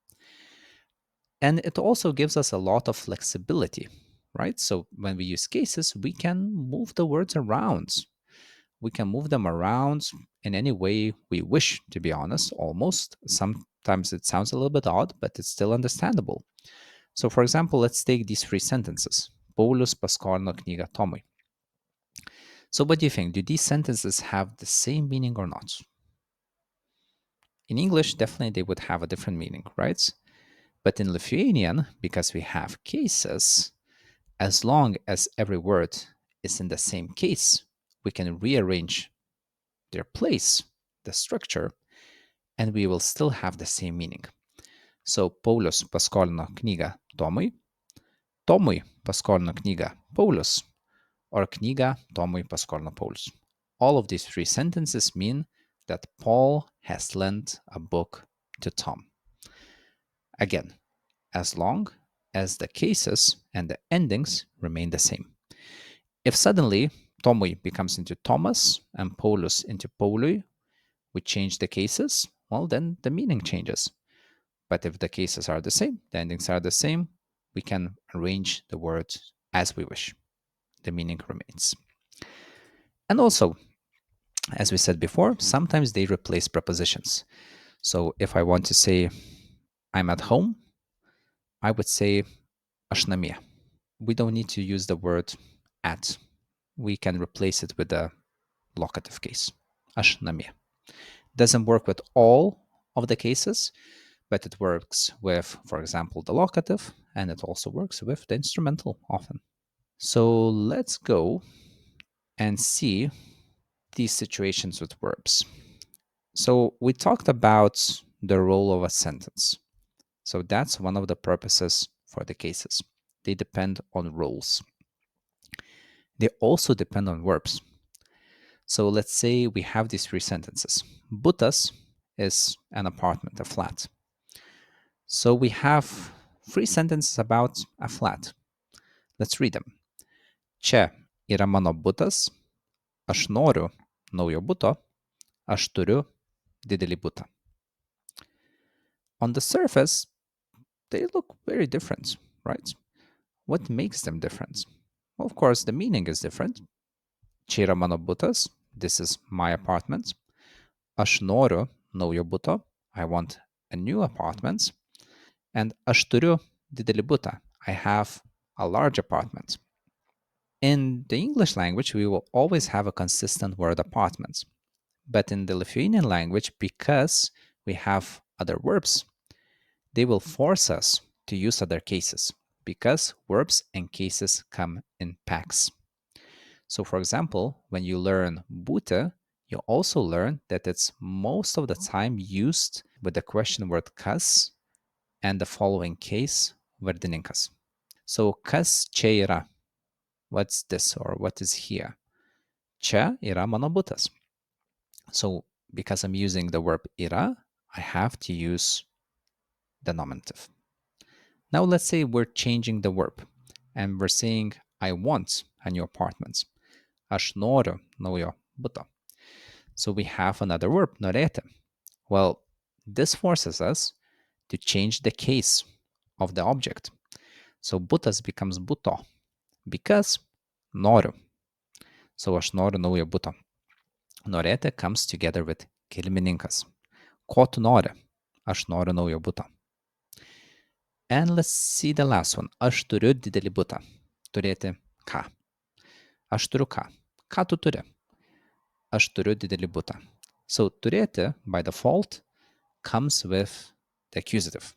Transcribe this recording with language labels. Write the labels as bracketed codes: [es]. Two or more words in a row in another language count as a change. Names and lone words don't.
[en] And it also gives us a lot of flexibility, right? So when we use cases, we can move the words around. We can move them around in any way we wish, to be honest, almost. Sometimes it sounds a little bit odd, but it's still understandable. So for example, let's take these three sentences. [lt] Paulius paskolino knygą Tomui. [en] So what do you think? Do these sentences have the same meaning or not? In English, definitely they would have a different meaning, right? But in Lithuanian, because we have cases, as long as every word is in the same case, we can rearrange their place, the structure, and we will still have the same meaning. So [lt] Paulius paskolino knygą Tomui, Tomui paskolino knygą Paulius, [en] or [lt] knygą Tomui paskolino Paulius. [en] All of these three sentences mean that Paul has lent a book to Tom. Again, as long as the cases and the endings remain the same. If suddenly Tomui becomes into Thomas and Paulus into Paului, we change the cases, well, then the meaning changes. But if the cases are the same, the endings are the same, we can arrange the words as we wish. The meaning remains. And also, as we said before, sometimes they replace prepositions. So if I want to say I'm at home, I would say [lt] aš namie. [en] We don't need to use the word at. We can replace it with a locative case. [lt] Aš namie. [en] Doesn't work with all of the cases, but it works with, for example, the locative, and it also works with the instrumental often. So let's go and see these situations with verbs. So we talked about the role of a sentence. So that's one of the purposes for the cases. They depend on roles. They also depend on verbs. So let's say we have these three sentences. Butas is an apartment, a flat. So we have three sentences about a flat. Let's read them. [lt] Čia yra mano butas, aš noriu naujo buto, aš turiu didelį butą. [en] On the surface, they look very different, right? What makes them different? Well, of course, the meaning is different. [lt] Čia yra mano butas, [en] this is my apartment. [lt] Aš noriu naujo buto, [en] I want a new apartment. [lt] And aš turiu didelį butą, [en] I have a large apartment. In the English language, we will always have a consistent word apartment. But in the Lithuanian language, because we have other verbs, they will force us to use other cases because verbs and cases come in packs. So, for example, when you learn būti, you also learn that it's most of the time used with the question word kas and the following case, vardininkas. So, [lt] kas čia yra? [en] What's this or what is here? [lt] Čia yra mano butas. [en] So, because I'm using the verb yra, I have to use the nominative. Now, let's say we're changing the verb and we're saying, I want a new apartment. [lt] Aš noriu naujo buto. [en] So we have another verb, norėti. Well, this forces us to change the case of the object. So butas becomes buto because noriu. So aš noriu naujo buto. Norėti comes together with kilmininkas. [lt] Ko tu nori? Aš noriu naujo buto. [en] And let's see the last one. [lt] Aš turiu didelį butą. Turėti ką? Aš turiu ką? Ką tu turi? Aš turiu didelį butą. [en] So turėti, by default, comes with the accusative.